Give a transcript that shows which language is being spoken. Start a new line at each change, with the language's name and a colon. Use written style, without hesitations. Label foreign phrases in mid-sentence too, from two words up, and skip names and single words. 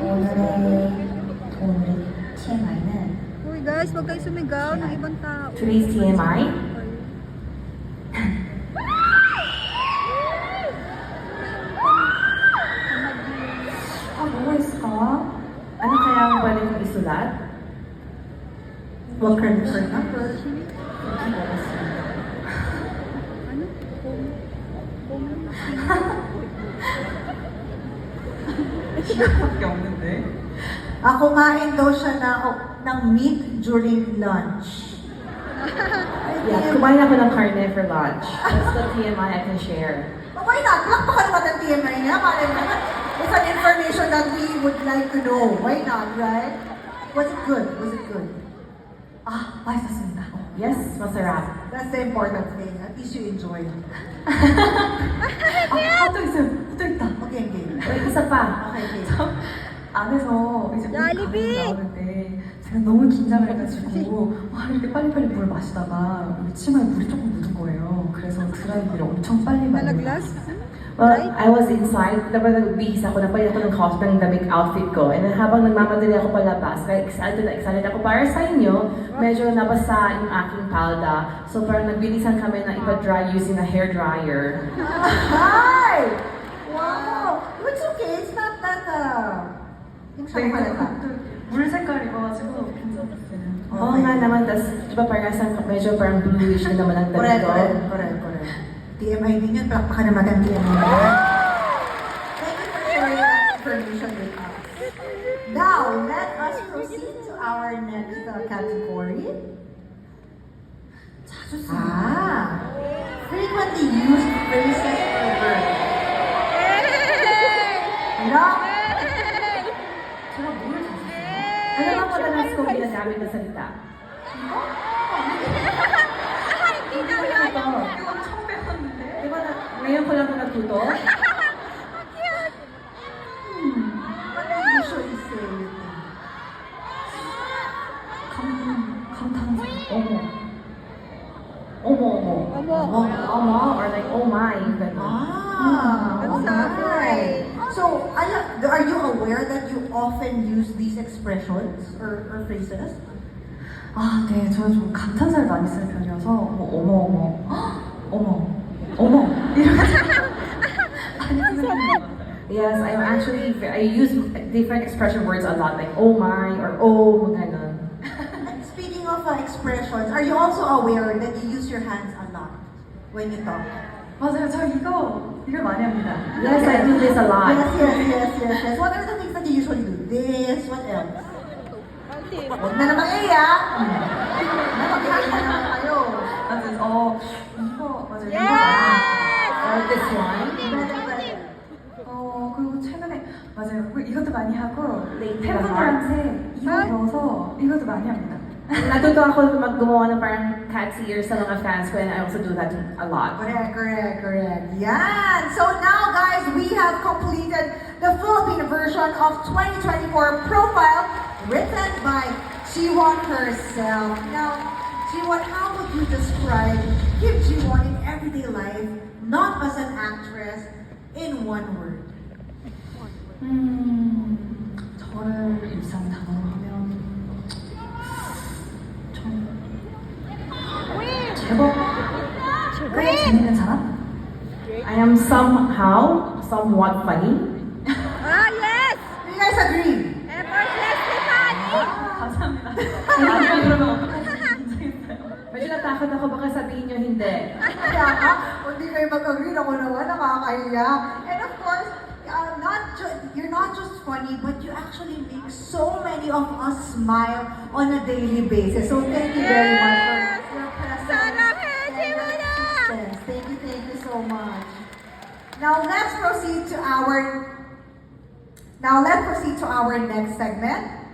Korean: 오늘의 TMI는
Filipino: Uy guys, wag kayo sumigaw ng ibang tao.
English: Today's TMI.
Korean: 뭐가 있을까?
Filipino: Ano kaya ang pwede kong isulat?
English: Walker for number.
Filipino: Ano?
Korean: 시간밖에 없는데.
Filipino: Kumain daw siya ng
English: meat during lunch. Yeah,
Filipino: kumain ako ng karne
English: for lunch. That's the TMI I can share. Why not?
Filipino: Lakpakan naman ang TMI niya. Malay mo.
English: It's an information that we would like to know. Why not, right? Was it good? Was it good?
Korean: 맛있었습니다. Yes, masarap.
English: That's the important thing. At least you enjoyed.
Korean: 또 있어요. 또 있다.
English: Okay, okay.
Filipino: Wait, isa pa.
English: Okay, okay.
Korean: 안에서 이제 물이 얄리비! 나오는데 제가 너무 긴장을 해가지고 이렇게 빨리빨리 물을 마시다가 여기 치마에 물이 조금 묻은 거예요. 그래서 드라이기를 엄청 빨리 말리고 Malaglas?
English: Well, I was inside.
Filipino: Dapat nagbihis ako, nagpalit ako ng cost ng damit outfit ko.
English: And then
Filipino: habang nagmamadali ako palabas, kaya excited ako para sa inyo, medyo nabasa yung aking palda. So parang nagbilisan kami na ipa-dry
English: using a hair dryer. Hi! Wow! It's okay. It's not that,
Filipino: yung
Korean: 네,
Filipino: siyang palata.
Korean: 물 색깔 입어가지고 괜찮았어요.
Filipino: Oo nga naman, tas di ba parang medyo parang bluish na naman ang damit
English: Correct.
Filipino: ko. TMI din yun. Palakpakan naman ang TMI.
English: Thank you for sharing that information with us. Now, let us proceed to our next category. Frequently used phrases or verbs. No?
Filipino: Ano bang madalas kong ginagamit na salita? Hindi daw yan!
Korean: 이거 처음 배웠는데?
Filipino: Di ba ngayon ko lang ito natuto?
English: What do you usually say?
Korean: 감탄사.
English: Omo, or like, oh my, ganun. Oh That's my. So, are you aware that you often use these expressions or phrases?
Korean: 네, 저는 좀 감탄사를 많이 쓰는 편이어서 어머 이렇게 많이 쓰는 편이에요.
English: Yes, I use different expression words a lot, like oh my, or oh, ganun. And speaking of expressions, are you also aware that you use your hands a lot when you talk?
Korean: 맞아요, 저 이걸 많이 합니다.
English: Yes, I do this a lot. Yes. What are the things that you usually do? This, what else?
Filipino: Huwag na naman Mag-handa naman kayo.
Korean: 맞아요, 이거 맞아요.
English: Or this one.
Korean: 그리고 최근에 맞아요. 이것도 많이 하고
English: Late
Korean: 팬분들한테 이거 배워서 이것도 많이 합니다.
Filipino: Natuto ako gumawa ng parang
English: cat's ears
Filipino: sa mga fans ko,
English: and I also do that a lot. Correct. Yeah. So now, guys, we have completed the Philippine version of 2024 profile written by Jiwon herself. Now, Jiwon, how would you describe Kim Jiwon in everyday life, not as an actress, in one word?
Korean: 저를 일상 단어로 하면 제법 재밌는 사람?
English: I am somewhat funny. Yes! Do you guys agree? Effortlessly funny!
Korean: 감사합니다. 아니면 그러면 어떡하지?
Filipino: Medyo natakot ako, baka sabihin nyo hindi. Kaya ka, kung di kayo mag-agree, ako naman, nakakahiya.
English: And of course, you're not just funny, but you actually make so many of us smile on a daily basis. So thank you very much for your presence.
Filipino: Sarap, Jiwon!
English: Yes, thank you so much. Now let's proceed to our next segment.